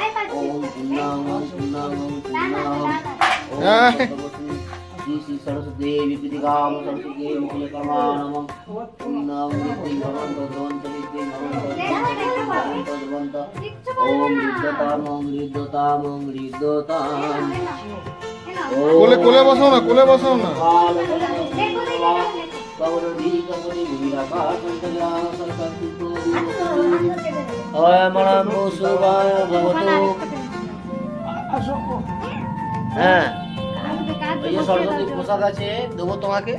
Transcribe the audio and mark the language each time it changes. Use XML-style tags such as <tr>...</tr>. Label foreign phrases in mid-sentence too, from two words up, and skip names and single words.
<sa>ॐ श्री श्री सरस्वती देवी विद्याम सरस्वती देवी कुलकर्माणम पुण्यं विद्यां भवन्तु द्रवन्तु विद्यां भवन्तु द्रवन्तु। ॐ हृद्यताम</sa> <bn>কোলে কোলে বসাও না, কোলে বসাও না। হ্যাঁ, এই যে সরস্বতী প্রসাদ আছে, দেবো তোমাকে।</bn>